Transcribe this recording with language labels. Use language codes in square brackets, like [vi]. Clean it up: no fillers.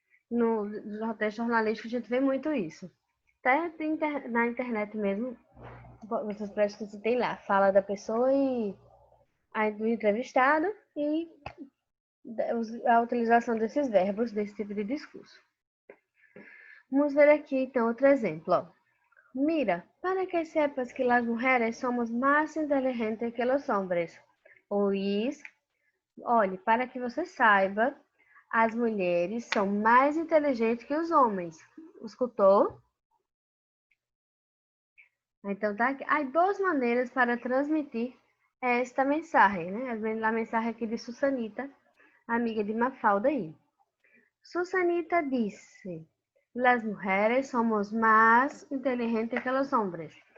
[pt] No texto jornalístico a gente vê muito isso. Até na internet mesmo, vocês prestam que tem lá, fala da pessoa e do entrevistado e a utilização desses verbos, desse tipo de discurso. Vamos ver aqui então outro exemplo. Ó. [es] Mira, para que sepas que las mujeres somos más inteligentes que los hombres. Oís, [pt] olhe, para que você saiba, as mulheres são mais inteligentes que os homens. Escutou? Então, tá aqui. Há 2 maneiras para transmitir esta mensagem, né? A mensagem aqui de Susanita, amiga de Mafalda aí. Susanita disse, [es] las mujeres somos más inteligentes que los hombres.